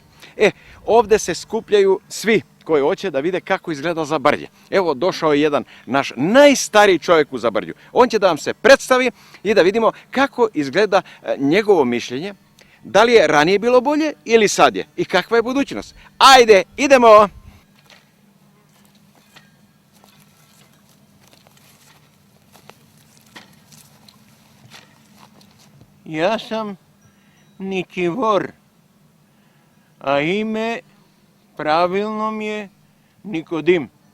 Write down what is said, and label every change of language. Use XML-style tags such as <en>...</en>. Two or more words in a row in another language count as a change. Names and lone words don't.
<sr>Овде се скупљају сви кој hoće да виде како изгледа Забрđe.</sr> <mk>Ево, дошao е еден наш најстари човек у Забрđu. Он ќе да вам се представи и да видимо како изгледа негово мишлење, дали е ранije било болje или сад je и каква je budućnost.</mk> <sr>Ајде, идемо! Ja sam Ničivor, a ime pravilno mi je Nikodim.</sr>